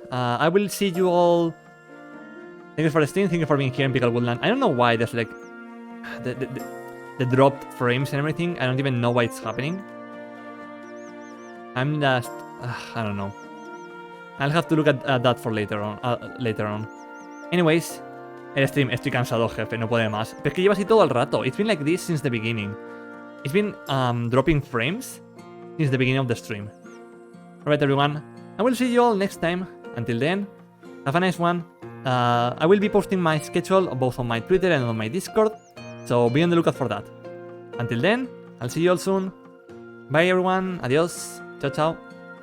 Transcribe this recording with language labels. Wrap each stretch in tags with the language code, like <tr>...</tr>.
<en>I will see you all. Thank you for the stream. Thank you for being here in Pickle Woodland. I don't know why there's like the dropped frames and everything. I don't even know why it's happening. I'm just... I don't know. I'll have to look at that for later on.</en> <es>Anyways, el stream, estoy cansado, jefe, no puede más. Pero es que lleva así todo el rato.</es> <en>It's been like this since the beginning. It's been dropping frames since the beginning of the stream. Alright, everyone. I will see you all next time. Until then, have a nice one. I will be posting my schedule both on my Twitter and on my Discord, so be on the lookout for that. Until then, I'll see you all soon. Bye everyone, adios, ciao ciao.</en>